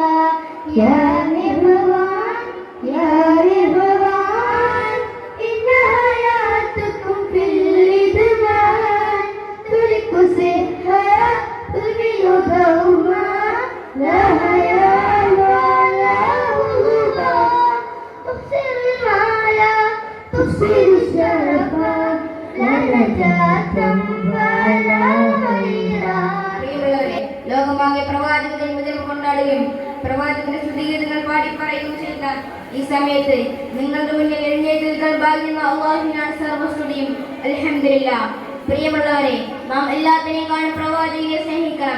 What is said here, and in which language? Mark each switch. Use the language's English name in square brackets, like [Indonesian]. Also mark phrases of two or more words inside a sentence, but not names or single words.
[Arabic] يا رضوان يا رضوان إن حياتكم في الإدمان ترك صحة تدمن دوما لا حياة ولا هوى تخسر المال تفسد الشرف لا نجاة ولا خيرا. [Malayalam] പ്രിയമുള്ളവരെ, ലോകമാകെ പ്രവാചക ജന്മദിനം കൊണ്ടാടുകയും പ്രവാചകന്റെ സ്തുതിഗീതങ്ങൾ പാടി പറയുകയും ചെയ്ത ഈ സമയത്ത് നിങ്ങളുടെ മുന്നിൽ എഴുന്നേറ്റ് നിൽക്കാൻ ഭാഗ്യം അല്ലാഹുവിനാണ് സർവ്വസ്തുതിയും. അൽഹംദുലില്ലാഹ്. പ്രിയമുള്ളവരെ, നാം എല്ലാത്തിനേക്കാളും പ്രവാചകനെ സ്നേഹിക്കണം.